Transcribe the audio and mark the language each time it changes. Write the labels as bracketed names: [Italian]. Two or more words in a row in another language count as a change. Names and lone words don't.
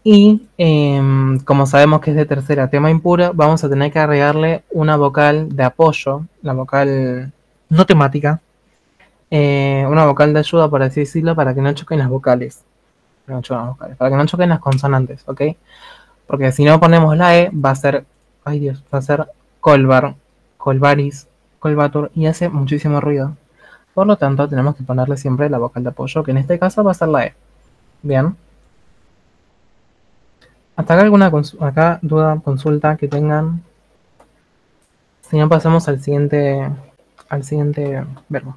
[Spanish] Y como sabemos que es de tercera tema impuro, vamos a tener que agregarle una vocal de apoyo, la vocal no temática, una vocal de ayuda, por así decirlo, para que no choquen las vocales. Para que no choquen las consonantes, ¿ok? Porque si no ponemos la E, va a ser, ay Dios, va a ser [Latin] colvar, colvaris, colvatur, [Spanish] y hace muchísimo ruido. Por lo tanto, tenemos que ponerle siempre la vocal de apoyo, que en este caso va a ser la E. Bien. ¿Hasta acá alguna duda, consulta que tengan? Si no, pasamos al siguiente verbo.